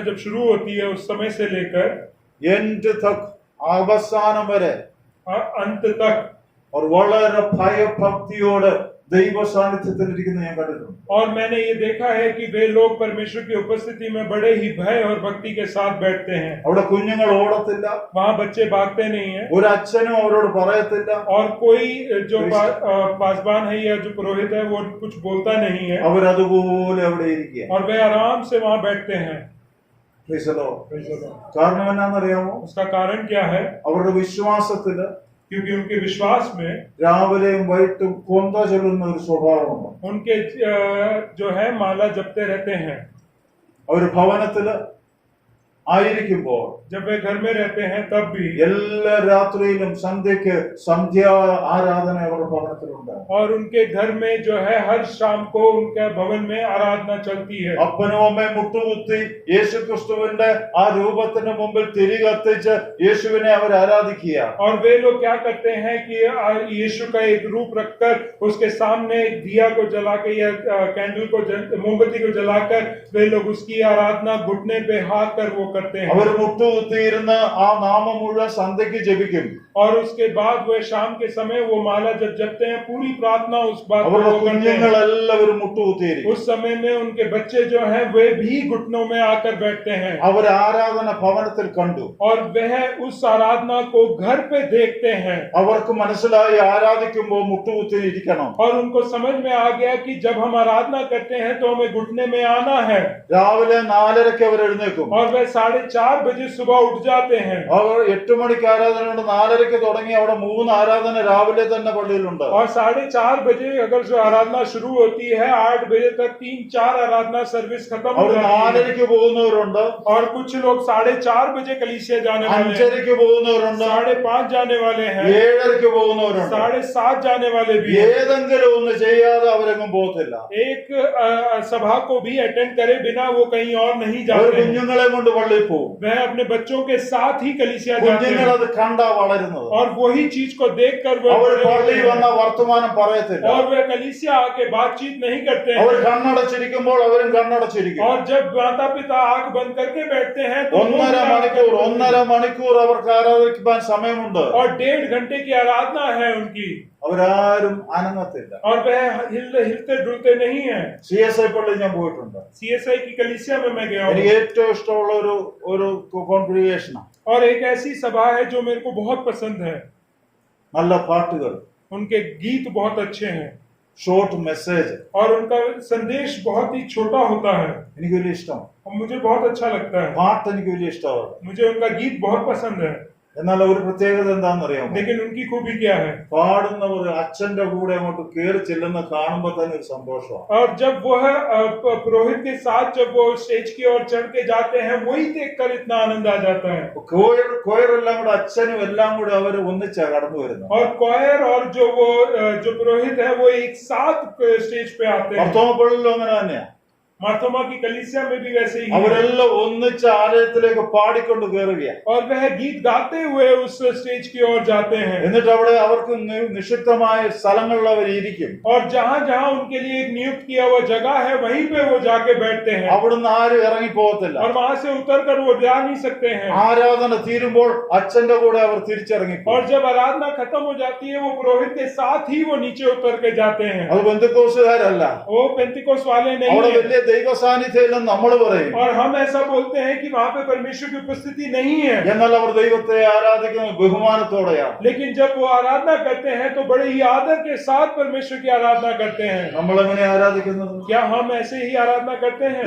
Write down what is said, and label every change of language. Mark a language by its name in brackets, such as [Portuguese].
[Hindi] जब शुरू होती है उस समय से लेकर [Malayalam] എൻഡ് തക് അവസാനം വരെ [Hindi] अंत तक [Malayalam] और വളരെ ഭയഭക്തിയോട് ദൈവ സാന്നിധ്യത്തിൽ ഇരിക്കുന്ന ഞാൻ കണ്ടിട്ടുണ്ട്. [Hindi] और मैंने ये देखा है कि वे लोग परमेश्वर की उपस्थिति में बड़े ही भय और भक्ति के साथ बैठते हैं। [Malayalam] അവിടെ കുഞ്ഞുങ്ങൾ ഓടത്തില്ല, [Hindi] वहाँ बच्चे भागते नहीं हैं [Malayalam] ഒരു അച്ഛനും അവരോട് പറയത്തില്ല, [Hindi] और कोई जो पासबान है या जो पुरोहित है वो कुछ बोलता नहीं है [Malayalam] അവരതുപോലെ അവിടെ ഇരിക്കുക. [Hindi] और वे आराम से वहाँ बैठते हैं। [English] Praise the Lord. [Malayalam] കാരണം എന്നാണെന്നറിയാമോ? [Hindi] उसका कारण क्या है? [Malayalam] അവരുടെ വിശ്വാസത്തില് [Hindi] क्योंकि उनके विश्वास में [Malayalam] രാവിലെയും വൈകിട്ടും കൊന്ത ചൊല്ലുന്ന ഒരു സ്വഭാവമുണ്ട്. [Hindi] उनके जो है माला जपते रहते हैं। [Malayalam] അവർ ഭവനത്തില് ആയിരിക്കുമ്പോൾ [Hindi] जब वे घर में रहते हैं तब भी [Malayalam] എല്ലാ രാത്രിയിലും സന്ധ്യക്ക് സന്ധ്യാ ആരാധന അവരുടെ ഭവനത്തിലുണ്ട്. [Hindi] और उनके घर में जो है हर शाम को उनके भवन में आराधना चलती है। [Malayalam] അപ്പനും അമ്മയും മുട്ടുകുത്തി യേശു ക്രിസ്തുവിന്റെ ആ രൂപത്തിന് മുമ്പിൽ തിരി കത്തിച്ച് യേശുവിനെ അവർ ആരാധിക്കുക. [Hindi] और वे लोग क्या करते हैं कि यीशु का एक रूप रखकर उसके सामने दिया को जला के या कैंडल को मोमबत्ती को जलाकर वे लोग उसकी आराधना घुटने पे हाथ कर वो करते हैं। [Malayalam] അവർ മുട്ടുകുത്തിയിരുന്ന് ആ നാമം മുഴുവൻ സന്ധ്യക്ക് ജപിക്കും. [Hindi] और उसके बाद वे शाम के समय वो माला जब जपते हैं पूरी प्रार्थना उस बात को [Malayalam] അവരുടെ [Hindi] करते हैं। [Malayalam] കുഞ്ഞുങ്ങളെല്ലാവരും മുട്ടുകുത്തിയിരിക്കും. [Hindi] उस समय में उनके बच्चे जो हैं वे भी घुटनों में आकर बैठते हैं [Malayalam] അവർ ആരാധന ഭവനത്തിൽ കണ്ടു. [Hindi] और वह उस आराधना को घर पे देखते हैं [Malayalam] അവർക്ക് മനസ്സിലായി ആരാധിക്കുമ്പോൾ മുട്ടുകുത്തി ഇരിക്കണം. [Hindi] और उनको समझ में आ गया कि जब हम आराधना करते हैं तो हमें घुटने में आना है। [Malayalam] രാവിലെ 4:30 അവർ എഴുന്നേക്കും. [Hindi] और वह 4:30 बजे सुबह उठ जाते हैं [Malayalam] അവർ 8 മണിക്ക് ആരാധനയുണ്ട്, 4:30 തുടങ്ങി അവിടെ 3 ആരാധന രാവിലെ തന്നെ പള്ളിയിലുണ്ട്. [Hindi] और 4:30 बजे अगर जो आराधना शुरू होती है 8 बजे तक 3-4 आराधना सर्विस खत्म हो [Malayalam] അവർ [Hindi] जाती है। [Malayalam] 4:30 പോകുന്നവരുണ്ട്, [Hindi] और कुछ लोग 4:30 बजे कलीसिया जाने वाले हैं, [Malayalam] 5:30 പോകുന്നവരുണ്ട്, [Hindi] 5:30 जाने वाले हैं, [Malayalam] 7:30 പോകുന്നവരുണ്ട്. [Hindi] 7:30 जाने वाले भी हैं। [Malayalam] ഏതെങ്കിലും ഒന്ന് ചെയ്യാതെ അവരെങ്ങും പോകത്തില്ല. [Hindi] एक सभा को भी अटेंड करे बिना वो कहीं और नहीं [Malayalam] അവർ [Hindi] जाते हैं। [Malayalam] കുഞ്ഞുങ്ങളെ കൊണ്ട് പള്ളിയിൽ പോകും. [Hindi] वह अपने बच्चों के साथ ही कलीसिया जाते [Malayalam] കുഞ്ഞുങ്ങൾ [Hindi] हैं [Malayalam] അത് കണ്ടാ വളരുന്നത്. [Hindi] और वही चीज को देखकर वह [Malayalam] അവർ [Hindi] बड़े होते [Malayalam] പള്ളിയിൽ [Hindi] हैं। [Malayalam] വന്ന വർത്തമാനം പറയത്തില്ല. [Hindi] और वह कलीसिया आके बातचीत नहीं करते [Malayalam] അവർ [Hindi] हैं। [Malayalam] കണ്ണടച്ചിരിക്കുമ്പോൾ അവരും കണ്ണടച്ചിരിക്കും. [Hindi] और जब माता पिता आंख बंद करके बैठते हैं तो वो [Malayalam] 1.5 മണിക്കൂർ അവർക്ക് ആരാധിക്കാൻ സമയമുണ്ട്. [Hindi] और 1.5 घंटे की आराधना है उनकी [Malayalam] അവരാരും അനങ്ങത്തില്ല. [Hindi] और वह हिलते डुलते नहीं है। [Malayalam] CSI പള്ളിയിൽ ഞാൻ പോയിട്ടുണ്ട്. [Hindi] CSI की कलीसिया में मैं गया [Malayalam] എനിക്ക് [Hindi] हूँ [Malayalam] ഏറ്റവും ഇഷ്ടമുള്ള ഒരു കോൺഗ്രിഗേഷനാണ്. [Hindi] और एक ऐसी सभा है जो मेरे को बहुत पसंद है। [Malayalam] നല്ല പാട്ടുകൾ, [Hindi] उनके गीत बहुत अच्छे हैं [Malayalam] ഷോർട്ട് മെസ്സേജ് [Hindi] और उनका संदेश बहुत ही छोटा होता है [Malayalam] എനിക്ക് വലിയ ഇഷ്ടമാണ്. [Hindi] और मुझे बहुत अच्छा लगता है। [Malayalam] പാട്ട് എനിക്ക് വലിയ ഇഷ്ടമാണ്. [Hindi] मुझे उनका गीत बहुत पसंद है। [Malayalam] എന്നാൽ ഒരു പ്രത്യേകത എന്താണെന്നറിയാമോ? [Hindi] लेकिन उनकी खूबी क्या है? [Malayalam] പാടുന്നവർ അച്ഛന്റെ കൂടെ അങ്ങോട്ട് കയറി ചെല്ലുന്ന കാണുമ്പോൾ തന്നെ ഒരു സന്തോഷമാണ്. [Hindi] और जब वह पुरोहित के साथ जब वो स्टेज की ओर चढ़ के जाते हैं वही देखकर इतना आनंद आ जाता है। [Malayalam] കോയറെല്ലാം കൂടെ അച്ഛനും എല്ലാം കൂടെ അവർ ഒന്നിച്ചാ കടന്നു വരുന്നത്. [Hindi] और कोयर और जो पुरोहित है वो एक साथ स्टेज पे आते हैं। [Malayalam] മർത്തോമപ്പള്ളിയിലും അങ്ങനെ തന്നെയാ. [Hindi] मार्थोमा की कलीसिया में भी वैसे ही है। [Malayalam] അവരെല്ലാം ഒന്നിച്ച് ആലയത്തിലേക്ക് പാടിക്കൊണ്ട് കയറുകയാണ്. [Hindi] और वह गीत गाते हुए उस स्टेज की ओर जाते हैं। [Malayalam] എന്നിട്ട് അവിടെ അവർക്ക് നിഷിദ്ധമായ സ്ഥലങ്ങളിൽ അവർ ഇരിക്കും. [Hindi] और जहाँ जहाँ उनके लिए एक नियुक्त किया हुआ जगह है वहीं पे वो जाके बैठते हैं। [Malayalam] അവിടുന്ന് ആരും ഇറങ്ങി പോകത്തില്ല. [Hindi] और वहां से उतर कर वो जा नहीं सकते हैं। [Malayalam] ആരാധന തീരുമ്പോൾ അച്ഛന്റെ കൂടെ അവർ തിരിച്ചിറങ്ങി [Hindi] और जब आराधना खत्म हो जाती है वो पुरोहित के साथ ही वो नीचे उतर के जाते हैं। [Malayalam] അത് ബന്ധുക്കോസുകാരല്ല. [Hindi] वो पेंतिकोस वाले नहीं [Malayalam] അവിടെ [Hindi] है। [Malayalam] വലിയ ദൈവ സാന്നിധ്യം നമ്മൾ പറയും. [Hindi] और हम ऐसा बोलते हैं कि वहां पे परमेश्वर की उपस्थिति नहीं है। [Malayalam] എന്നാൽ അവർ ദൈവത്തെ ആരാധിക്കുന്നത് ബഹുമാനത്തോടെയാണ്. [Hindi] लेकिन जब वो आराधना करते हैं तो बड़े ही आदर के साथ परमेश्वर की आराधना करते हैं। [Malayalam] നമ്മൾ എങ്ങനെ ആരാധിക്കുന്നത്? [Hindi] क्या हम ऐसे ही आराधना करते हैं?